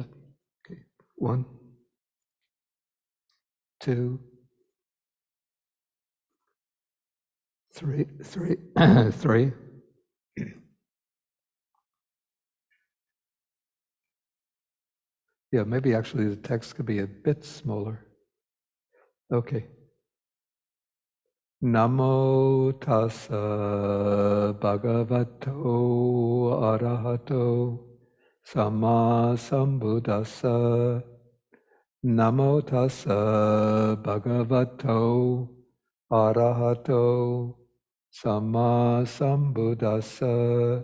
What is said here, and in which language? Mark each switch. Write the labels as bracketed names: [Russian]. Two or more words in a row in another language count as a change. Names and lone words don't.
[English] Okay. 1, 2, 3, 3. Yeah, maybe actually the text could be a bit smaller. Okay. [Pali] Namo tassa bhagavato arahato samma sambuddhassa. Namo tassa bhagavato arahato samma sambuddhassa.